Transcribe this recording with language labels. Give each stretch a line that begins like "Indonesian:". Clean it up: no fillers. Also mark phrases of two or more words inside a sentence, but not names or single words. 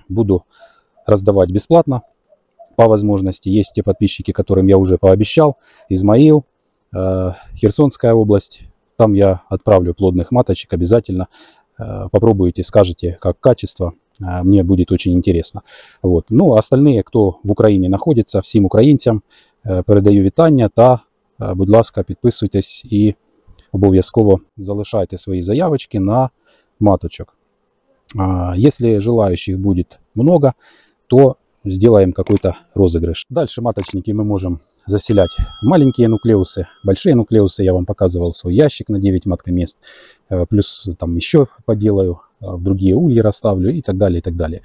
Russian: Буду раздавать бесплатно по возможности. Есть те подписчики, которым я уже пообещал. Измаил, Херсонская область. Там я отправлю плодных маточек обязательно. Попробуйте, скажете, как качество. Мне будет очень интересно. Вот. Ну, остальные, кто в Україні находится,
Ukrainian: всім українцям передаю вітання та, будь ласка, підписуйтесь і обов'язково залишайте свої заявочки на маточок.
Russian: Если желающих будет много, то сделаем какой-то розыгрыш. Дальше маточники мы можем заселять маленькие нуклеусы, большие нуклеусы. Я вам показывал свой ящик на 9 маткомест. Плюс там еще поделаю, в другие ульи расставлю и так далее, и так далее.